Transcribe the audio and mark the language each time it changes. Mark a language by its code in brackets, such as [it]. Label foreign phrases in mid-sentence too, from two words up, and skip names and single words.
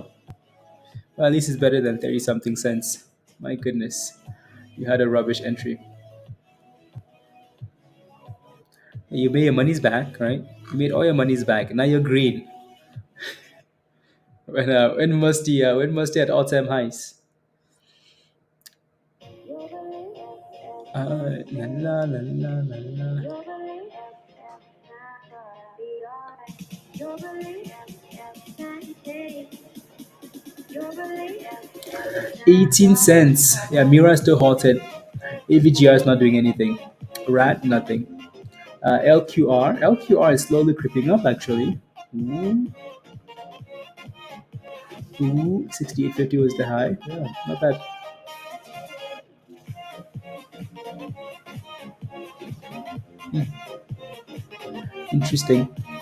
[en] Well, at least it's better than 30 something cents. My goodness. You had a rubbish entry. You made your money's back, right? You made all your money's back. Now you're green. When Musty at all time highs. La la la la la la. 18 cents. Yeah, Mira is still halted. AVGR is not doing anything. Rat, nothing. LQR is slowly creeping up actually. Ooh, ooh, 68.50 was the high. Yeah, not bad. Interesting.